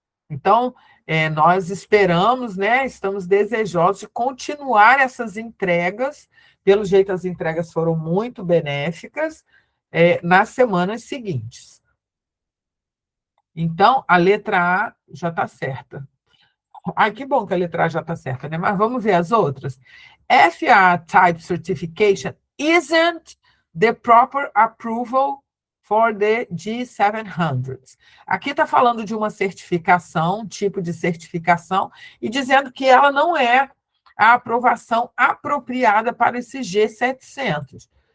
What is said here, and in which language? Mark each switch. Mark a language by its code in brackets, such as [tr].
[pt] Então, nós esperamos, né? Estamos desejosos de continuar essas entregas. Pelo jeito, as entregas foram muito benéficas nas semanas seguintes. Então, a letra A já está certa. Que bom que a letra A já está certa, né? Mas vamos ver as outras. [en] FAA Type Certification isn't the proper approval for the G700. [pt] Aqui está falando de uma certificação, um tipo de certificação, e dizendo que ela não é a aprovação apropriada para esse G700.